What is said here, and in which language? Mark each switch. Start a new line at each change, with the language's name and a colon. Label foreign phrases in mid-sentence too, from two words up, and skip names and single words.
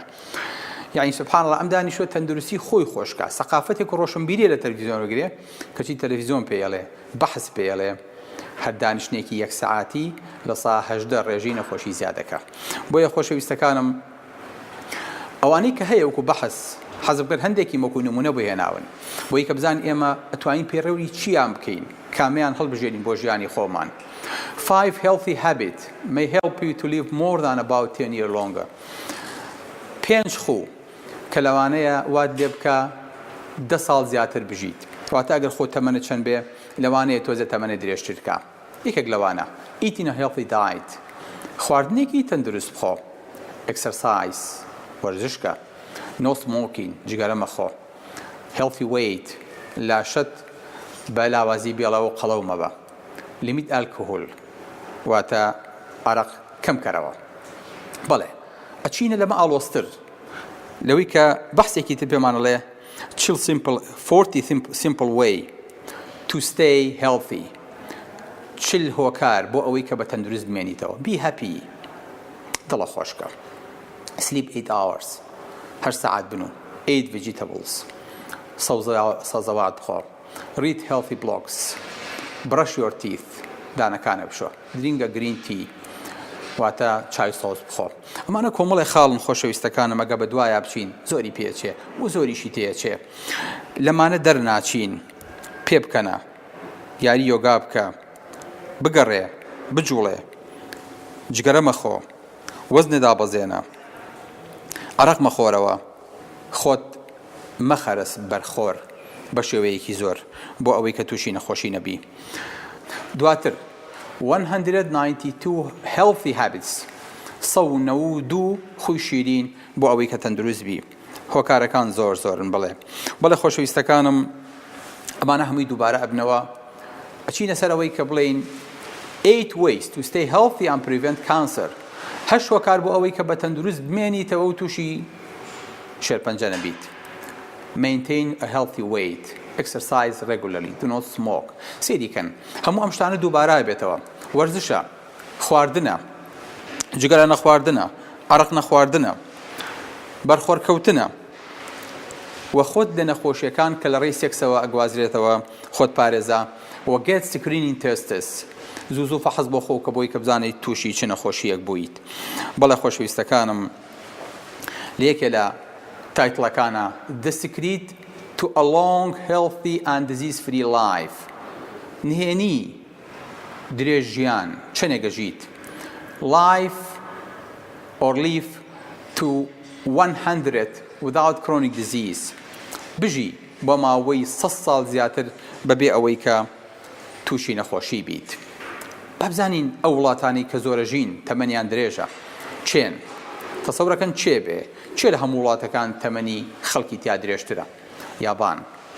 Central Kurdish: یعنی سبحان الله، ئەم دانیشتووە تەندروستی خۆی خۆشکە، سەقافەتێک ڕۆشنبیریە لە تەلەڤیزیۆن وەرگێ، کەچی تەلەڤیزیۆن پێی ئەڵێ، بەحث پێی ئەڵێ، هەر دانیشتنێکی یەک سەعاتی لە سا 18 ڕێژەی نەخۆشی زیادەکە. بۆیە خۆشەویستەکانم، ئەوانەی کە هەیە وەکو بەحث حەزم کرد هەندێکی وەکو نمونە بۆ هێناون، بۆی کە بزانین ئێمە ئەتوانین پێڕەوی چیان بکەین، کامیان هەڵبژێرین بۆ ژیانی خۆمان.
English: 5 healthy habits may help you to live more than about 10 years longer.
Central Kurdish: 5 خو کە لەوانەیە وات لێ بکە 10 ساڵ زیاتر بژیت، واتە ئەگەر خۆ تەمەنت چەند بێ لەوانەیە تۆزە تەمەنە درێژتر بکە.
English: یەکێک لەوانە eating a healthy diet،
Central Kurdish: خواردنێکی تەندروست بخۆ،
English: exercise، وەرزشکە، no smoking،
Central Kurdish: جگەرە مەخۆ،
English: healthy weight،
Central Kurdish: لاشت بە لاوازی بێڵەوە قەڵەو مەبە،
English: limit alcohol،
Central Kurdish: واتە عەرەق کەم کەرەوە. بەڵێ ئەچینە لەمە ئاڵۆزتر لەوەی کە بەحسێکی تر پێمانەڵێ 40
English: simple way to stay healthy،
Central Kurdish: 40 هۆکار بۆ ئەوەی کە بە تەندروست بمێنیتەوە.
English: be happy،
Central Kurdish: دڵە خۆشکە،
English: sleep 8 hours، 8
Central Kurdish: ساعات بنوو،
English: 8 vegetables،
Central Kurdish: سەوزەوات بخۆ،
English: read healthy blogs، brush your teeth،
Central Kurdish: دانەکانە بشۆ،
English: drink a green tea،
Central Kurdish: واتە چای سۆز بخۆ. ئەمانە کۆمەڵی خاڵن خۆشەویستەکانم، ئەگە بە دوایە بچین زۆری پێچێ و زۆریشی تێچێ، لەمانە دەرناچین، پێ بکەنە، یاری یۆگا بکە، بگەڕێ، بجوڵێ، جگەرە مەخۆ، وەزنێ دابەزێنە، عەرەق مەخۆرەوە، خۆت مەخەرس بەرخۆر بە شێوەیەکی زۆر بۆ ئەوەی کە تووشی نەخۆشی نەبی. دواتر 192
English: healthy habits،
Central Kurdish: 192 خوی شیرین بۆ ئەوەی کە تەندروست بی. هۆکارەکان زۆرن. بەڵێ خۆشەویستەکانم، ئەمانە هەمووی دووبارە ئەبنەوە، ئەچینە سەر ئەوەی کە بڵێین 8
English: ways to stay healthy and prevent cancer،
Central Kurdish: 8 هۆکار بۆ ئەوەی کە بە تەندروست بمێنیتەوە و تووشی شێرپەنجە نەبیت.
English: maintain a healthy weight، exercise regularly، do not smoke.
Central Kurdish: سێریکەن هەموو ئەم شتانە دووبارە بێتەوە. وەرزشە، خواردنە، جگەرە نەخواردنە، عەرەق نەخواردنە، بەرخۆرکەوتنە، وە خۆت لە نەخۆشیەکان کە لە ڕێی سێکسەوە ئەگوازرێتەوە خۆت پارێزە، وە
English: get screening tests،
Central Kurdish: زوو فەحەز بۆ خۆ کە بۆی کە بزانیت تووشی چ نەخۆشیەک بوویت. بەڵێ خۆشەویستەکانم، لێکێ لە تایتڵەکانە The Secret to a Long, Healthy and Disease-Free Life، نهێنی درێژ ژیان چەنێگە ژیت،
English: life or live to 100 without chronic disease،
Central Kurdish: بژی بۆ ماوەی 100 ساڵ زیاتر بەبێ ئەوەی کە تووشی نەخۆشی بیت. بابزانین ئەو وڵاتانی کە زۆرە ژین تەمەنیان درێژە چێن؟ تەسەورەکەن چێ بێ؟ چێ لە هەموو وڵاتەکان تەمەنی خەڵکی تیا درێژترە؟